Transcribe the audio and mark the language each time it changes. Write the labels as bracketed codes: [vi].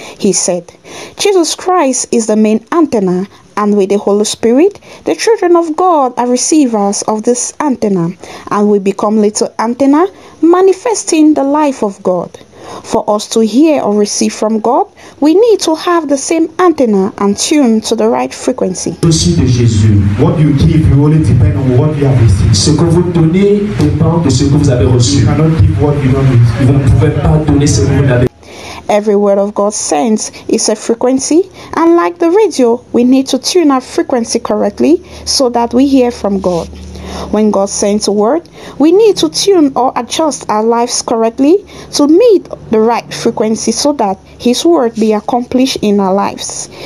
[en] He said, Jesus Christ is the main antenna, and with the Holy Spirit, the children of God are receivers of this antenna, and we become little antenna manifesting the life of God. For us to hear or receive from God, we need to have the same antenna and tune to the right frequency. [fr] Reçu de Jésus. [en] What you give will only depend on what you have received. [fr] Ce que vous donnez dépend de ce que vous avez reçu. [en] You cannot give what you don't receive. [fr] Vous ne pouvez pas donner ce que vous n'avez. [en] Every word of God sends is a frequency, and like the radio, we need to tune our frequency correctly so that we hear from God. When God sends a word, we need to tune or adjust our lives correctly to meet the right frequency so that His word be accomplished in our lives.